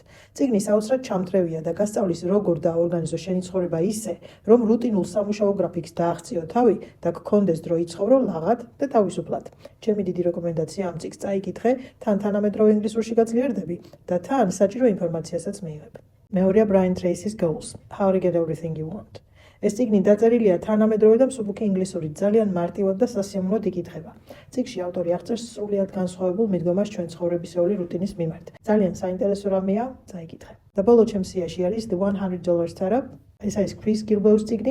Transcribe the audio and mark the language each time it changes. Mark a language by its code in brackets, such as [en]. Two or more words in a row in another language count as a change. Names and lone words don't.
[ka] წიგნი საოცრად ჩამთრევია და გასწავლის როგორ დააორგანიზო შენი ცხოვრება ისე, რომ რუტინულ სამუშაო გრაფიკს დააღწიო თავი და გქონდეს დრო იცხოვრო ლაღად და თავისუფლად. ჩემი დიდი რეკომენდაცია ამ წიგნს წაიკითხე, თან თანამედროვე ინგლისურში გაძლიერდები და თან საჭირო ინფორმაციასაც მიიღებ. მეორეა Brian Tracy's Goals: How to Get Everything You Want. ეს წიგნი დაწერილია თანამედროვე და მსუბუქი ინგლისურით, ძალიან მარტივად და სასიამოვნოდ იკითხება. წიგნში ავტორი აღწერს სრულიად განსხვავებულ მიდგომას ჩვენ ცხოვრებისეული რუტინის მიმართ. ძალიან საინტერესო რამეა, წაიკითხე. და ბოლო ჩემს სიაში არის The $100 Startup. ეს არის Chris Gilboa's წიგნი.